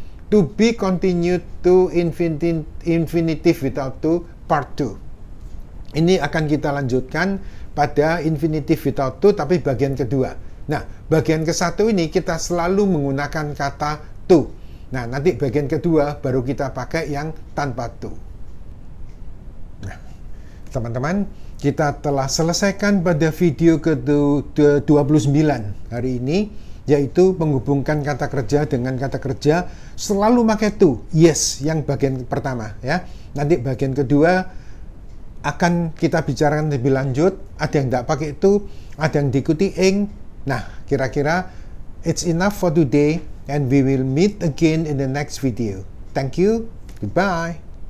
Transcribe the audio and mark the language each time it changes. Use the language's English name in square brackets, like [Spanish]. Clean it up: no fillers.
[English] To be continued to infinitive without to part 2. [Indonesian] Ini akan kita lanjutkan pada infinitive without to, tapi bagian kedua. Nah, bagian ke-1 ini kita selalu menggunakan kata to. Nah, nanti bagian kedua baru kita pakai yang tanpa to. Nah, teman-teman, kita telah selesaikan pada video ke-29 hari ini, yaitu menghubungkan kata kerja dengan kata kerja selalu pakai to. Yes, yang bagian pertama ya. Nanti bagian kedua akan kita bicarakan lebih lanjut. Ada yang tidak pakai to, ada yang diikuti ing. Nah, kira-kira [English] it's enough for today. And we will meet again in the next video. Thank you. Goodbye.